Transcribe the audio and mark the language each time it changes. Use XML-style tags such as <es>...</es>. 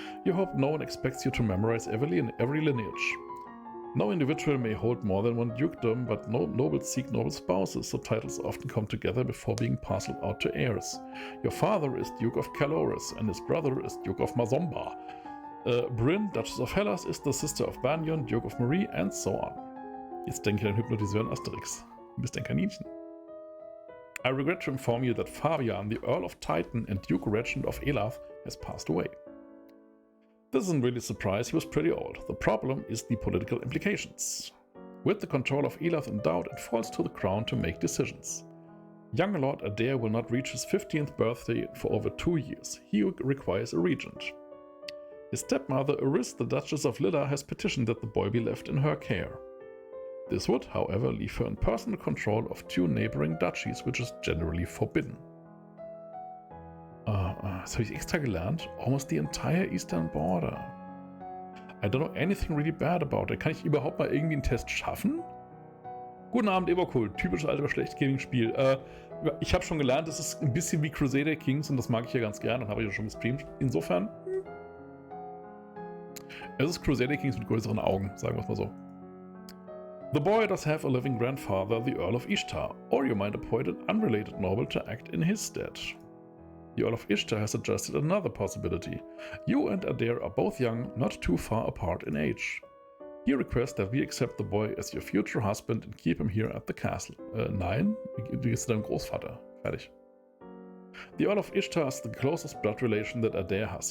<en>You hope no one expects you to memorize every lineage. No individual may hold more than one dukedom, but no nobles seek noble spouses, so titles often come together before being parceled out to heirs. Your father is Duke of Caloris, and his brother is Duke of Mazomba. Bryn, Duchess of Hellas, is the sister of Banyan, Duke of Marie, and so on.</en> <de>Jetzt denke ich an Hypnotiseur Asterix. Du bist ein Kaninchen.</de> <en>I regret to inform you that Fabian, the Earl of Titan and Duke Regent of Elath, has passed away. This isn't really a surprise, he was pretty old. The problem is the political implications. With the control of Elath in doubt, it falls to the crown to make decisions. Young Lord Adair will not reach his 15th birthday for over 2 years. He requires a regent. His stepmother, Eris, the Duchess of Lilla, has petitioned that the boy be left in her care. This would, however, leave her in personal control of 2 neighboring duchies, which is generally forbidden.</en> <de>Das habe ich extra gelernt.</de> <en>Almost the entire eastern border. I don't know anything really bad about it.</en> <de>Kann ich überhaupt mal irgendwie einen Test schaffen? Guten Abend, Eberkohl. Typisch alter schlecht Gaming-Spiel. Ich habe schon gelernt, es ist ein bisschen wie Crusader Kings und das mag ich ja ganz gerne und habe ich ja schon gestreamt. Insofern, es ist Crusader Kings mit größeren Augen, sagen wir es mal so.</de> <en>The boy does have a living grandfather, the Earl of Ishtar, or you might appoint an unrelated noble to act in his stead. The Earl of Ishtar has suggested another possibility. You and Adair are both young, not too far apart in age. He requests that we accept the boy as your future husband and keep him here at the castle.</en> <de>Nein, du gehst zu deinem Großvater. Fertig.</de> <en>The Earl of Ishtar is the closest blood relation that Adair has.</en>